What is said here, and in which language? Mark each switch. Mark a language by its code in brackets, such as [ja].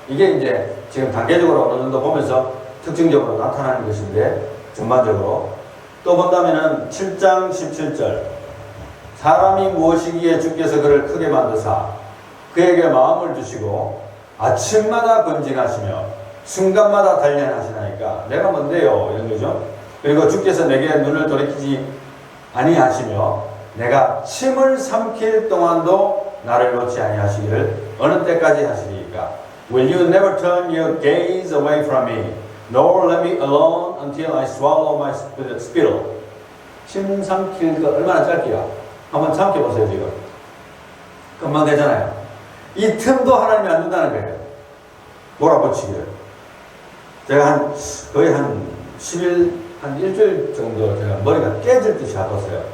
[ko] 이게 이제 지금 단계적으로 어느 정도 보면서 특징적으로 나타나는 것인데 전반적으로 또 본다면은 7장 17절 사람이 무엇이기에 주께서 그를 크게 만드사 그에게 마음을 주시고 아침마다 건진하시며 순간마다 단련하시나이까 내가 뭔데요 이런 거죠. 그리고 주께서 내게 눈을 돌이키지 아니하시며 내가 침을 삼킬 동안도 나를 놓지 아니하시기를 어느 때까지 하시리까 [en] Will you never turn your gaze away from me nor let me alone until I swallow my spittle. [ko] 침 삼킬 거 얼마나 짧게요? 한번 참겨보세요. 지금 금방 되잖아요. 이 틈도 하나님이 안 준다는 거예요. 몰아붙이기를. 제가 거의 한 10일 한 일주일 정도 제가 머리가 깨질 듯이 아팠어요.